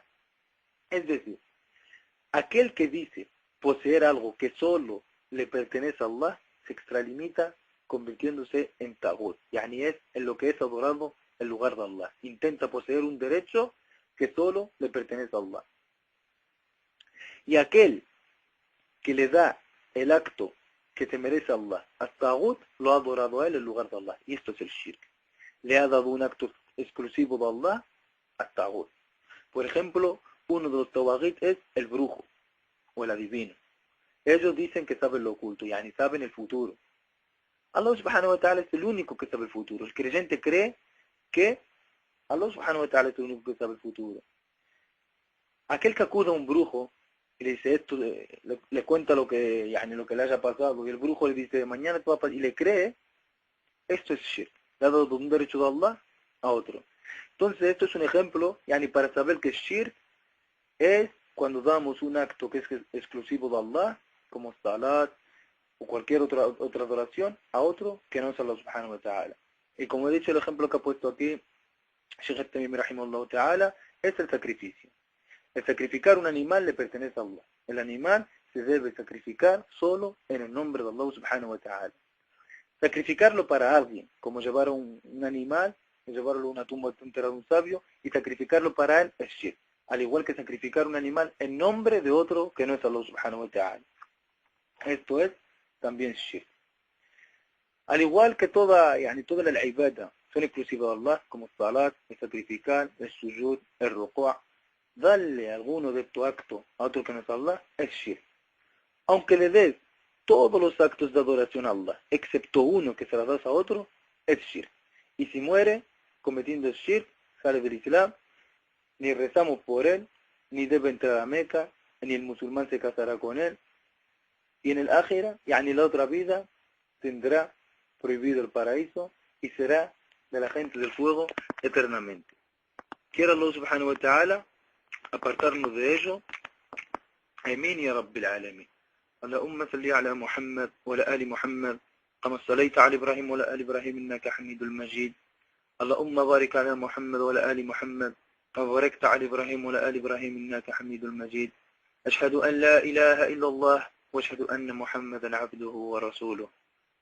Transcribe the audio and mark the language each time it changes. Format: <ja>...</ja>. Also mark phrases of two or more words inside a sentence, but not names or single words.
<es>Es decir, aquel que dice poseer algo que solo le pertenece a Allah, se extralimita convirtiéndose en tagut. Yani es en lo que es adorado en lugar de Allah. Intenta poseer un derecho que solo le pertenece a Allah. Y aquel que le da el acto que se merece a Allah a tagut, lo ha adorado a él en lugar de Allah. Y esto es el shirk. Le ha dado un acto exclusivo de Allah a tagut. Por ejemplo, uno de los tawaghit es el brujo o el adivino. Ellos dicen que saben lo oculto, yani saben el futuro. Allah</es> <ar>سبحانه وتعالى</ar> <es>es el único que sabe el futuro. El creyente cree que Allah</es> <ar>سبحانه وتعالى</ar> <es>es el único que sabe el futuro. Aquel que acude a un brujo y le dice esto, le cuenta lo que le haya pasado, y el brujo le dice, mañana te va a pasar, y le cree, esto es shirk. Le ha dado un derecho de Allah a otro. Entonces esto es un ejemplo, para saber que shirk es cuando damos un acto que es exclusivo de Allah, como salat o cualquier otra adoración, a otro que no es Allah</es> <ar>سبحانه وتعالى.</ar> <es>Y como he dicho, el ejemplo que ha puesto aquí Shaykh al-Tamimi</es> <ar>رحمه الله تعالى</ar> <es>es el sacrificio. El sacrificar un animal le pertenece a Allah. El animal se debe sacrificar solo en el nombre de Allah</es> <ar>سبحانه وتعالى.</ar> <es>Sacrificarlo para alguien, como llevar un animal, llevarlo a una tumba de enterrar a un sabio y sacrificarlo para él es shirk. Al igual que sacrificar un animal en nombre de otro que no es Allah</es> <ar>سبحانه وتعالى.</ar> <es>Esto es también shirk. Al igual que toda la ibada son exclusivas de Allah, como el salat, el sacrificar, el sujud, el ruku', darle alguno de estos actos a otro que no es Allah es shirk. Aunque le des todos los actos de adoración a Allah, excepto uno que se la das a otro, es shirk. Y si muere cometiendo shirk, sale del Islam, ni rezamos por él, ni debe entrar a Meca, ni el musulmán se casará con él, y en el ákhira, la otra vida, tendrá prohibido el paraíso y será de la gente del fuego eternamente. Quiera Allah</es> <ar>سبحانه وتعالى</ar> <es>apartarnos de ello.</es> <ar>آمين يا رب العالمين. اللهم صل على محمد وعلى آل محمد كما صليت على إبراهيم وعلى آل إبراهيم إنك حميد المجيد. اللهم بارك على محمد وعلى آل محمد كما باركت على إبراهيم وعلى آل إبراهيم إنك حميد المجيد. أشهد أن لا إله إلا الله وأشهد أن محمدا عبده ورسوله.</ar>